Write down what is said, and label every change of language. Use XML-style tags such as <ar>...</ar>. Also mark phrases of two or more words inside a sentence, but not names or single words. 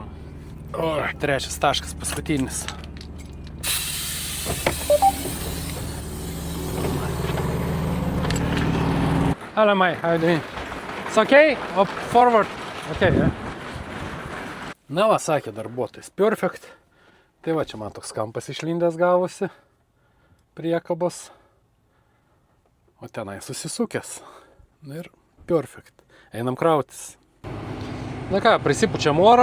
<lt>O, 3 taškas paskutinis.</lt> <en>Hello, mate. How are you doing? It's okay? Up forward. Okay, yeah.</en> <lt>Na va, sakė darbuotojas. Perfect. Tai va, čia man toks kampas išlindęs gavosi. Priekabos. O tenai susisukęs. Na ir perfect. Einam krautis. Na ką, prisipučiam oro.</lt>